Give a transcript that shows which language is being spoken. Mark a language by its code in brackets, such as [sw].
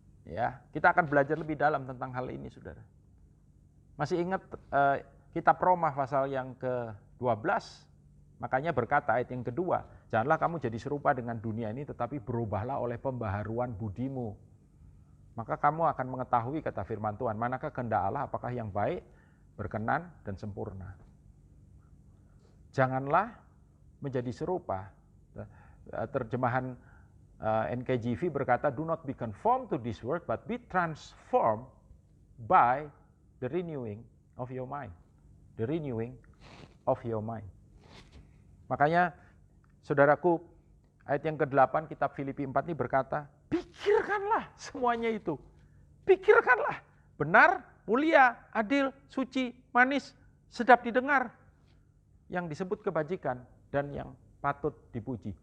[id] Ya, kita akan belajar lebih dalam tentang hal ini, saudara. Masih ingat kitab Roma pasal yang ke-12, makanya berkata ayat yang kedua, janganlah kamu jadi serupa dengan dunia ini, tetapi berubahlah oleh pembaharuan budimu. Maka kamu akan mengetahui, kata firman Tuhan, manakah kehendak Allah, apakah yang baik, berkenan, dan sempurna. Janganlah menjadi serupa. Terjemahan NKJV berkata, [en] do not be conformed to this world, but be transformed by the renewing of your mind. The renewing of your mind. [id] Makanya, saudaraku, ayat yang ke-8 kitab Filipi 4 ini berkata, pikirkanlah semuanya itu. Pikirkanlah. Benar, mulia, adil, suci, manis, sedap didengar. Yang disebut kebajikan dan yang patut dipuji.